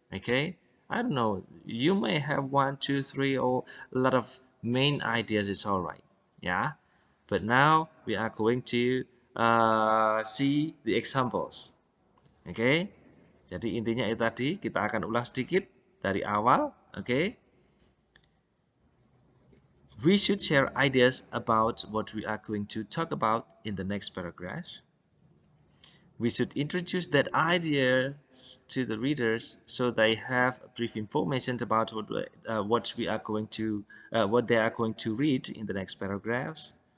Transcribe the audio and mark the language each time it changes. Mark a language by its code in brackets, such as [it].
[en] Okay, I don't know, you may have 1, 2, 3 or a lot of main ideas, it's all right. Yeah, but now we are going to see the examples. [id] Okay, jadi intinya itu tadi, kita akan ulang sedikit dari awal. [en] Okay, we should share ideas about what we are going to talk about in the next paragraph. We should introduce that idea to the readers so they have brief information about what we are going to what they are going to read in the next paragraphs.